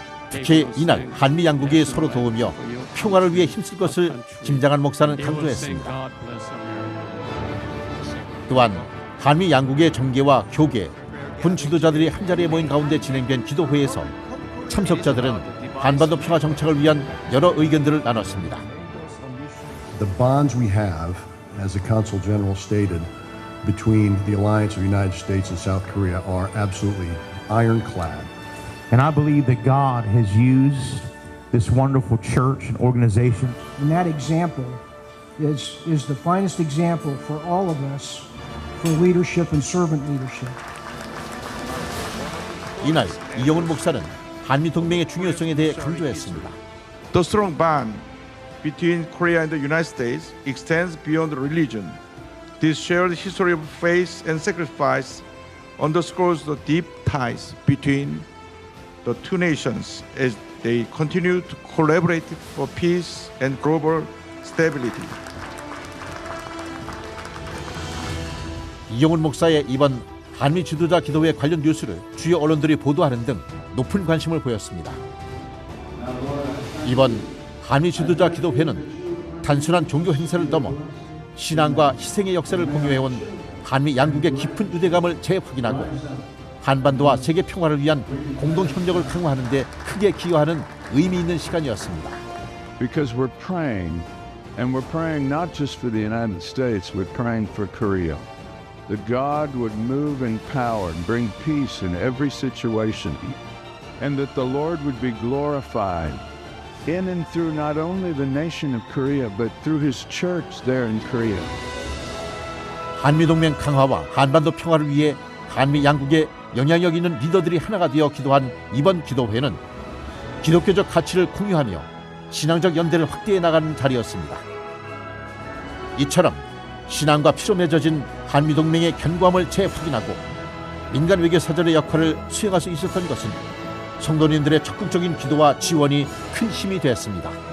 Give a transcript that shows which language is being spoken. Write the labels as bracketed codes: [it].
[ko] 특히 이날 한미 양국이 서로 도우며 평화를 위해 힘쓸 것을 김장한 목사는 강조했습니다. 또한 한미 양국의 정계와 교계, 군 지도자들이 한자리에 모인 가운데 진행된 기도회에서 참석자들은 한반도 평화 정착을 위한 여러 의견들을 나눴습니다. [en] The bonds we have, as the Consul General stated, between the alliance of the United States and South Korea are absolutely ironclad. And I believe that God has used this wonderful church and organization. And that example is the finest example for all of us for leadership and servant leadership. [ko] 이날 이영훈 목사는 한미 동맹의 중요성에 대해 강조했습니다. [en] The strong bond between Korea and the United States extends beyond religion. This shared history of faith and sacrifice underscores the deep ties between the two nations as they continue to collaborate for peace and global stability. [ko] 이영훈 목사의 이번 한미 지도자 기도회 관련 뉴스를 주요 언론들이 보도하는 등 높은 관심을 보였습니다. 이번 한미 지도자 기도회는 단순한 종교 행사를 넘어 신앙과 희생의 역사를 공유해온 한미 양국의 깊은 유대감을 재확인하고 한반도와 세계 평화를 위한 공동 협력을 강화하는 데 크게 기여하는 의미 있는 시간이었습니다. [en] Because we're praying, and we're praying not just for the United States, we're praying for Korea. That God would move in power and bring peace in every situation, and that the Lord would be glorified in and through not only the nation of Korea, but through His church there in Korea. [ko] 한미동맹 강화와 한반도 평화를 위해 한미 양국의 영향력 있는 리더들이 하나가 되어 기도한 이번 기도회는 기독교적 가치를 공유하며 신앙적 연대를 확대해 나가는 자리였습니다. 이처럼 신앙과 피로 맺어진 한미동맹의 견고함을 재확인하고 민간 외교 사절의 역할을 수행할 수 있었던 것은 성도님들의 적극적인 기도와 지원이 큰 힘이 됐습니다.